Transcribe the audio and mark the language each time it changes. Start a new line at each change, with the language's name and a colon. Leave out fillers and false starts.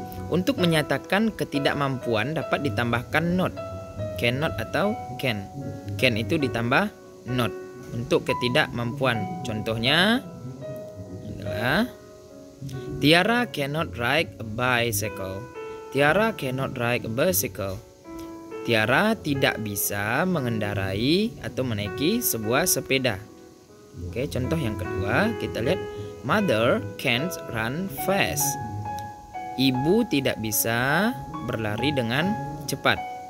Indonesian: Untuk menyatakan ketidakmampuan dapat ditambahkan not. Cannot atau can. Can itu ditambah not untuk ketidakmampuan. Contohnya adalah
English: Tiara cannot ride a bicycle. Tiara cannot ride a bicycle.
Indonesian: Tiara tidak bisa mengendarai atau menaiki sebuah sepeda. Oke, contoh yang kedua kita lihat.
English: Mother can't run fast.
Indonesian: Ibu tidak bisa berlari dengan cepat.